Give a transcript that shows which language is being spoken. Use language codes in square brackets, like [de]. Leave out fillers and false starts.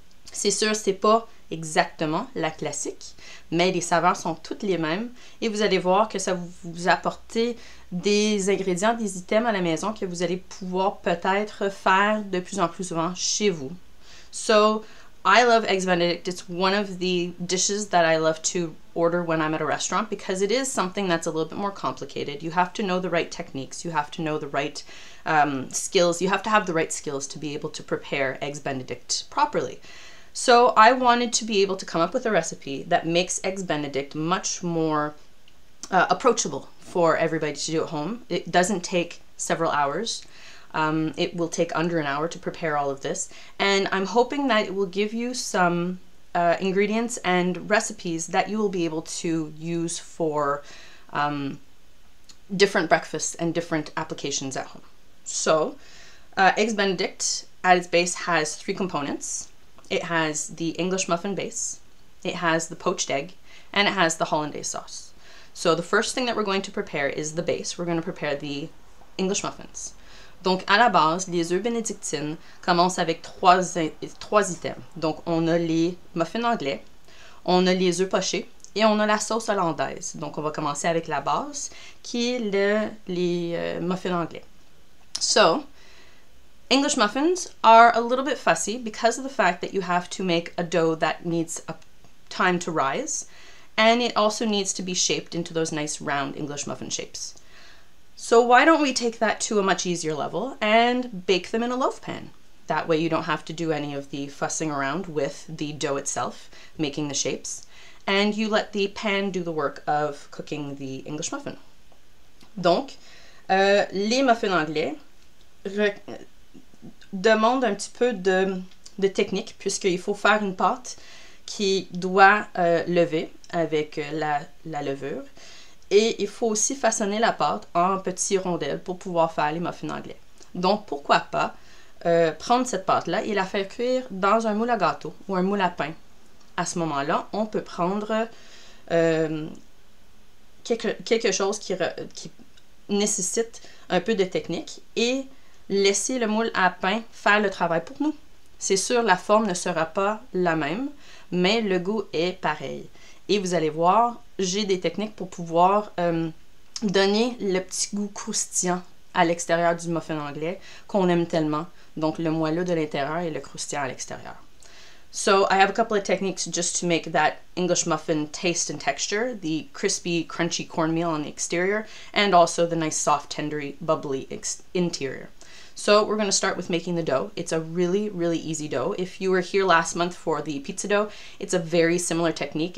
[fr] C'est sûr, c'est pas exactement la classique, mais les saveurs sont toutes les mêmes et vous allez voir que ça vous apporte des ingrédients, des items à la maison que vous allez pouvoir peut-être faire de plus en plus souvent chez vous. [en] So, I love eggs Benedict. It's one of the dishes that I love to order when I'm at a restaurant because it is something that's a little bit more complicated. You have to know the right techniques. You have to know the right skills. You have to have the right skills to be able to prepare eggs Benedict properly. So I wanted to be able to come up with a recipe that makes eggs Benedict much more approachable for everybody to do at home. It doesn't take several hours. It will take under an hour to prepare all of this, and I'm hoping that it will give you some ingredients and recipes that you will be able to use for different breakfasts and different applications at home. So, Eggs Benedict at its base has three components. It has the English muffin base, it has the poached egg, and it has the hollandaise sauce. So the first thing that we're going to prepare is the base. We're going to prepare the English muffins. [fr] Donc, à la base, les œufs bénédictines commencent avec trois items. Donc, on a les muffins anglais, on a les œufs pochés et on a la sauce hollandaise. Donc, on va commencer avec la base, qui est les muffins anglais. [en] So, English muffins are a little bit fussy because of the fact that you have to make a dough that needs a time to rise, and it also needs to be shaped into those nice round English muffin shapes. So why don't we take that to a much easier level and bake them in a loaf pan? That way you don't have to do any of the fussing around with the dough itself, making the shapes, and you let the pan do the work of cooking the English muffin. [fr] Donc, les muffins anglais demandent un petit peu de technique puisqu'il faut faire une pâte qui doit lever avec la levure. Et il faut aussi façonner la pâte en petits rondelles pour pouvoir faire les muffins anglais. Donc, pourquoi pas prendre cette pâte-là et la faire cuire dans un moule à gâteau ou un moule à pain. À ce moment-là, on peut prendre quelque chose qui nécessite un peu de technique et laisser le moule à pain faire le travail pour nous. C'est sûr, la forme ne sera pas la même, mais le goût est pareil. Et vous allez voir, j'ai des techniques pour pouvoir donner le petit goût croustillant à l'extérieur du muffin anglais qu'on aime tellement. Donc le moelleux de l'intérieur et le croustillant à l'extérieur. [en] So I have a couple of techniques just to make that English muffin taste and texture, the crispy, crunchy cornmeal on the exterior, and also the nice soft, tendery, bubbly interior. So we're going to start with making the dough. It's a really, really easy dough. If you were here last month for the pizza dough, it's a very similar technique.